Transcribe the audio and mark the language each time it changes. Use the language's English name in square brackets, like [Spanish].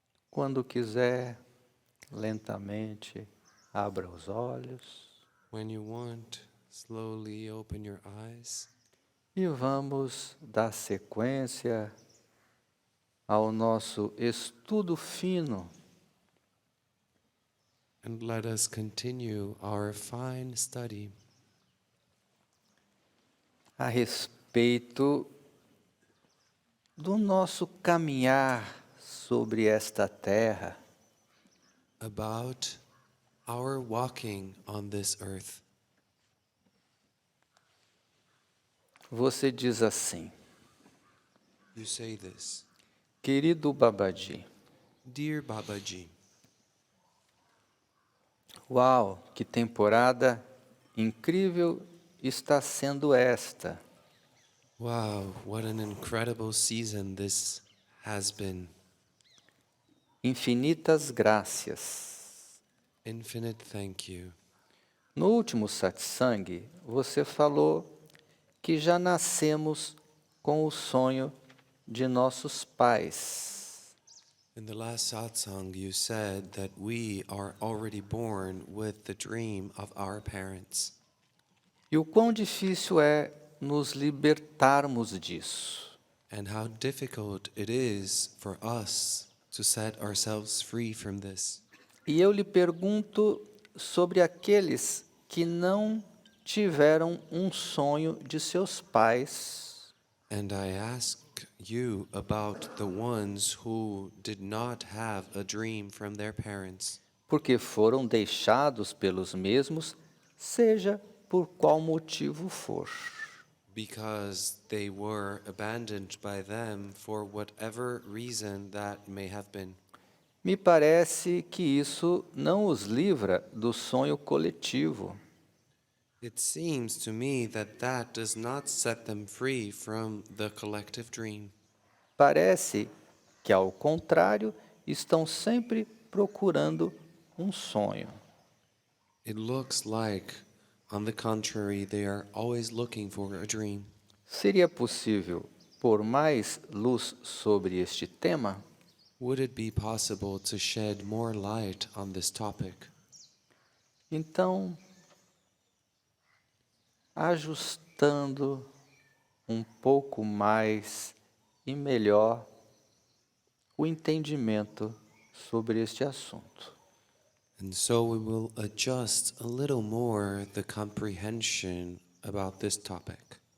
[Portuguese] Quando quiser, lentamente, abra os olhos [English] When you want, slowly open your eyes. [Portuguese] e vamos dar sequência ao nosso estudo fino [English] And let us continue our fine study [Portuguese] a respeito do nosso caminhar sobre esta terra. [English] about our walking on this earth. [Portuguese] Você diz assim: [English] You say this, [Portuguese] querido Babaji, [English] Dear Babaji, [Portuguese] uau, que temporada incrível está sendo esta. [English] Wow, what an incredible season this has been. [Portuguese] Infinitas graças. [English] Infinite thank you. [Portuguese] No último satsang, você falou que já nascemos com o sonho de nossos pais. [English] In the last satsang, you said that we are already born with the dream of our parents. [Portuguese] E o quão difícil é nos libertarmos disso. [English] And how difficult it is for us to set ourselves free from this. [Portuguese] E eu lhe pergunto sobre aqueles que não tiveram um sonho de seus pais. [English] And I ask you about the ones who did not have a dream from their parents, [Portuguese] Porque foram deixados pelos mesmos, seja por qual motivo for. [English] because they were abandoned by them for whatever reason that may have been. [Portuguese] Me parece que isso não os livra do sonho coletivo. [English] It seems to me that that does not set them free from the collective dream. [Portuguese] Parece que, ao contrário, estão sempre procurando um sonho. [English] It looks like, on the contrary, they are always looking for a dream. [Portuguese] Seria possível pôr mais luz sobre este tema? [English] Would it be possible to shed more light on this topic? [Portuguese] Então, ajustando um pouco mais e melhor o entendimento sobre este assunto. [English] And so we will adjust a little more the comprehension about this topic.